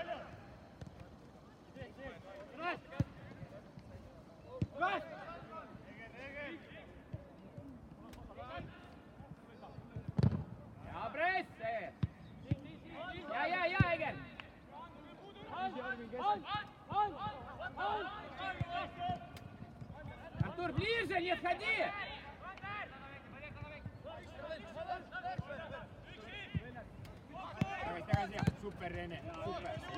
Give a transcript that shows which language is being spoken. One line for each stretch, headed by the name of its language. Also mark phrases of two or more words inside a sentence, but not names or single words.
Estonian: Ja, presse! Ja,
Russian: Eger! Артур, ближе, не отходи!
Estonian: Tagasi, super Rene, super.